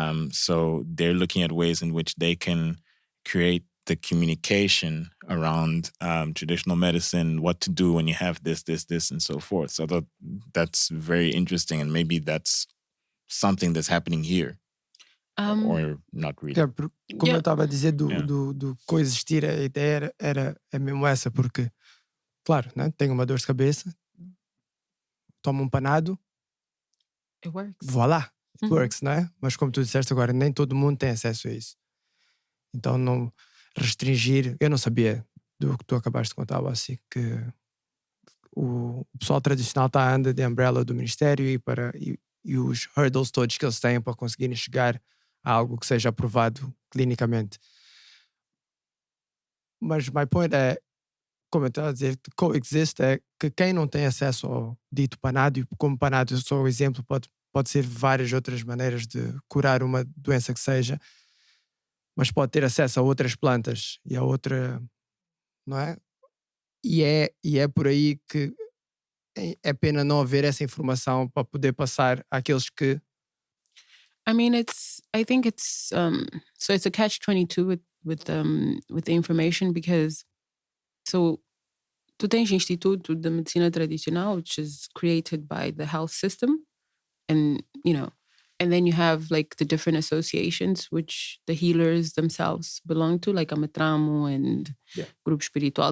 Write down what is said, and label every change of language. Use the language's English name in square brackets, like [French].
[English] So they're looking at ways in which they can create the communication around traditional medicine, what to do when you have this, and so forth. So that's very interesting, and maybe that's something that's happening here, or not really. [Portuguese] Como eu estava a dizer do coexistir, a ideia era mesmo essa, porque, claro, né, tenho uma dor de cabeça, tomo panado, [English] it works. Voilà, it works, [Portuguese] não é? Mas como tu disseste agora, nem todo mundo tem acesso a isso. Então não restringir. Eu não sabia do que tu acabaste de contar, Wacy, que o pessoal tradicional está a andar de umbrella do Ministério e os hurdles todos que eles têm para conseguirem chegar a algo que seja aprovado clinicamente. Mas my point é, como eu estava a dizer, coexist é que quem não tem acesso ao dito panado, e como panado, só o exemplo, pode ser várias outras maneiras de curar uma doença que seja, mas pode ter acesso a outras plantas e a outra, não é? E é por aí que é pena não haver essa informação para poder passar àqueles que... [English] I mean, I think it's so it's a catch-22 with the information, because so [Portuguese] tu tens [English] Instituto de Medicina Tradicional, which is created by the health system, and And then you have like the different associations which the healers themselves belong to, like Amatramo and Grupo Espiritual.